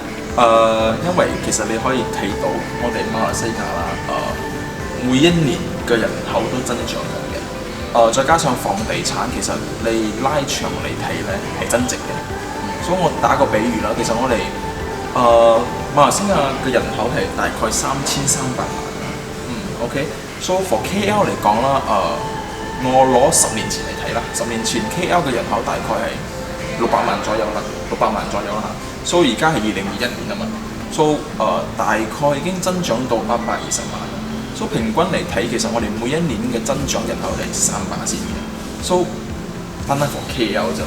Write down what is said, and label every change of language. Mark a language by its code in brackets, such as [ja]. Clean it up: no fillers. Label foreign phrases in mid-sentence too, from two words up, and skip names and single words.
[yue] 因為其實你可以睇到我哋馬來西亞啦，每一年嘅人口都增長緊嘅。再加上房地產其實你拉長嚟睇咧係增值嘅。所以我打個比喻啦，其實我哋馬來西亞嘅人口係大概3300 萬。OK。 [en] So for KL [yue] 嚟講啦，我攞10年前嚟睇啦，10年前 KL 嘅人口大概係600萬左右啦，600萬左右啦。So 而家係2021年啊嘛。So 大概已經增長到820萬。So 平均嚟睇，其實我哋每一年嘅增長人口係3%先嘅。So 單單 [en] for KL [yue] 啫啦。